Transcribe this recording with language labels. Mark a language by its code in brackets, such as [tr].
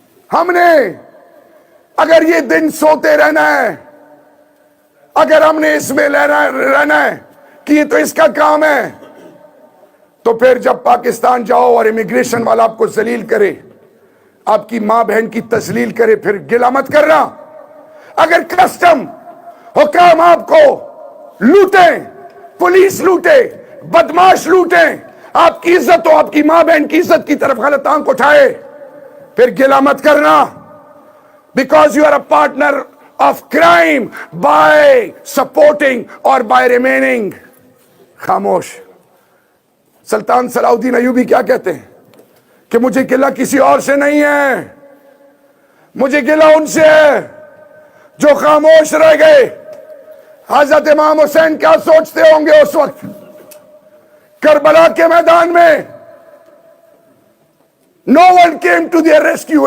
[ur] ہم نے اگر یہ دن سوتے رہنا ہے, اگر ہم نے اس میں رہنا ہے کہ یہ تو اس کا کام ہے, تو پھر جب پاکستان جاؤ اور امیگریشن والا آپ کو ذلیل کرے, آپ کی ماں بہن کی تذلیل کرے, پھر گلہ مت کرنا. اگر کسٹم حکام آپ کو لوٹیں, پولیس لوٹے, بدماش لوٹیں, آپ کی عزت ہو, آپ کی ماں بہن کی عزت کی طرف غلط آنکھ اٹھائے, پھر گلہ مت کرنا. [en] Because you are a partner of crime by supporting or by remaining. [ur] خاموش. سلطان صلاح الدین ایوبی کیا کہتے ہیں کہ مجھے گلہ کسی اور سے نہیں ہے, مجھے گلہ ان سے ہے جو خاموش رہ گئے. حضرت امام حسین کیا سوچتے ہوں گے اس وقت کربلا کے میدان میں؟ [en] No one came to their rescue.